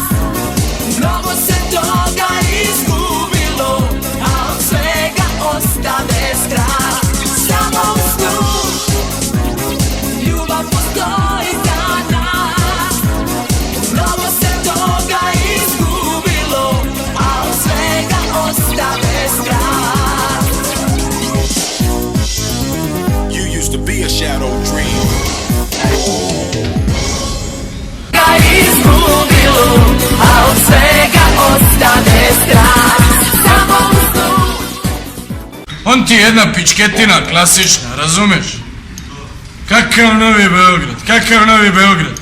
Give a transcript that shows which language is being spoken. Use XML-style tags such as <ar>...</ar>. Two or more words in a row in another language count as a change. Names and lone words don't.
<sr>Mnogo se toga izgubilo, a od svega ostane strah. Samo u snu ljubav postoji za nas. Mnogo se toga izgubilo, a od svega ostane strah.</sr> <en>You used to be a shadow dream.</en> <sr>Izgubilo, a od svega ostane strah. Samo u snu. On ti je jedna pičketina klasična, razumeš? Kakav Novi Beograd, kakav Novi Beograd?</sr>